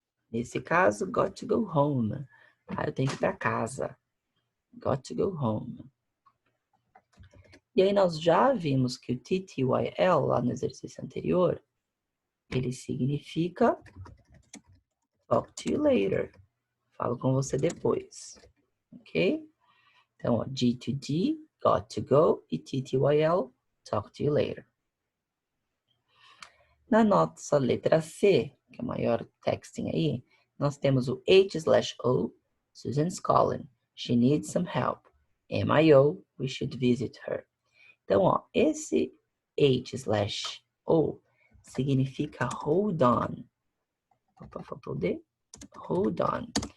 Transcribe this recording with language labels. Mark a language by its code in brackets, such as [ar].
[pt] Nesse caso, [en] got to go home. [pt] Tá? Eu tenho que ir para casa. [en] Got to go home. [pt] E aí nós já vimos que o TTYL, lá no exercício anterior, ele significa talk to you later. Falo com você depois. Ok? [en] Então, ó, G2G, got to go, e TTYL, talk to you later. [pt] Na nossa letra C, que é o maior texting aí, nós temos o H/O, [en] Susan's calling, she needs some help. MIO, we should visit her. [pt] Então, ó, esse H/O significa [en] hold on. [pt] Opa, faltou o D. [en] Hold on.